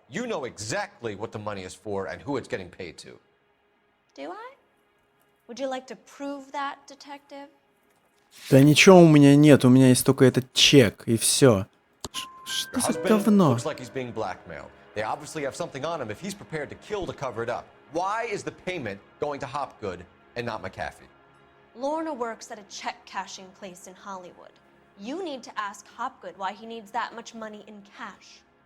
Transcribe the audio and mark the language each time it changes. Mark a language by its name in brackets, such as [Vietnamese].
[English] You know exactly what the money is for and who it's getting paid to. Do I? Would you like to prove that, detective? [Russian] Да ничего у меня нет, у меня есть только этот чек, и все. Что за говно? [English] Looks like he's being blackmailed. They obviously have something on him if he's prepared to kill to cover it up. Why is the payment going to Hopgood and not McAfee? Lorna works at a check-cashing place in Hollywood. You need to ask Hopgood why he needs that much money in cash.